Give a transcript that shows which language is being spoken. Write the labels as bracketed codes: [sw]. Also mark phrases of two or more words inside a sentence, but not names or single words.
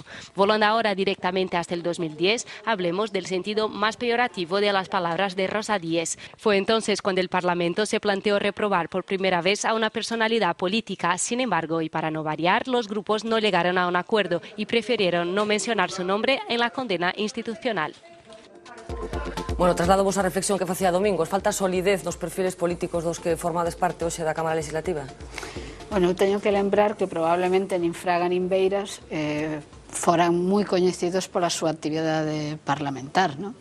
[es] Volando ahora directamente hasta el 2010, hablemos del sentido más peyorativo de las palabras de Rosa Díez. Fue entonces cuando el Parlamento se planteó reprobar por primera vez a una personalidad política. Sin embargo, y para no variar, los grupos no llegaron a un acuerdo y prefirieron no mencionar su nombre en la condena institucional. [gl] Bueno, traslado vos a reflexión que facía Domingos. Falta solidez nos perfiles políticos dos que formades parte hoxe da Cámara Legislativa? Bueno, eu teño que lembrar que probablemente nin Fraga nin Beiras foran moi coñecidos pola súa actividade parlamentar, non?